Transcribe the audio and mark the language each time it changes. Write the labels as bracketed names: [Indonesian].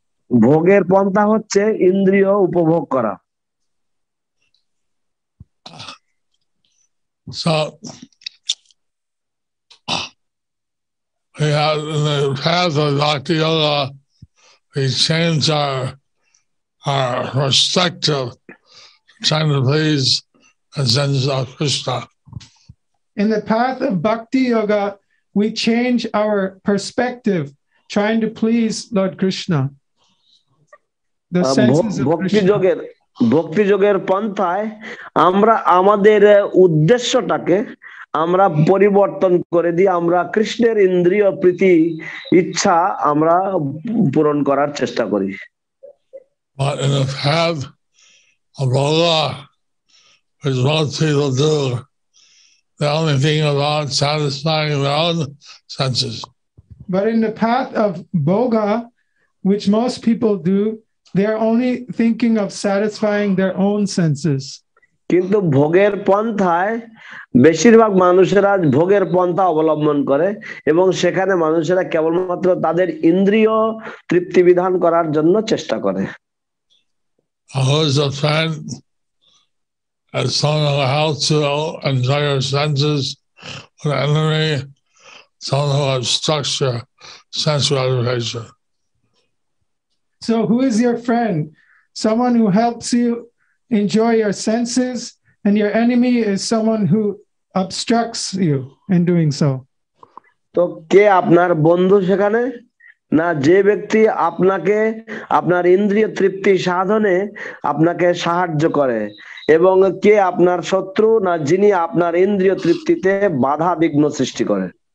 [Bangla] ভোগের পন্থা হচ্ছে ইন্দ্রিয় উপভোগ করা। [English] So we have in the path of Bhakti Yoga, we change our perspective, trying to please the senses of Krishna. In the path of Bhakti Yoga, we change our perspective, trying to please Lord Krishna. The senses of Krishna. [Bangla] ভক্তি যোগের পন্থায় আমরা আমাদের উদ্দেশ্যটাকে আমরা পরিবর্তন করে দিয়ে আমরা কৃষ্ণের ইন্দ্রিয় প্রীতি ইচ্ছা আমরা পূরণ করার চেষ্টা করি। [English] But in the path of yoga, which most people do, they're only thinking about satisfying their own senses. But in the path of boga, which most people do, they're only thinking of satisfying their own senses. [Bangla] কিন্তু ভোগের পন্থায় বেশিরভাগ মানুষেরা ভোগের পন্থা অবলম্বন করে এবং সেখানে মানুষেরা কেবলমাত্র তাদের ইন্দ্রিয় তৃপ্তি বিধান করার জন্য চেষ্টা করে। Who's a friend as someone who helps you enjoy your senses, an enemy, someone who obstructs your sense gratification. So who is your friend? Someone who helps you enjoy your senses, and your enemy is someone who obstructs you in doing so. তো কে আপনার বন্ধু সেখানে? না যে ব্যক্তি আপনাকে আপনার ইন্দ্রিয় তৃপ্তি সাধনে আপনাকে সাহায্য করে, এবং কে আপনার শত্রু? না যিনি আপনার ইন্দ্রিয় তৃপ্তিতে বাধা বিঘ্ন সৃষ্টি করে।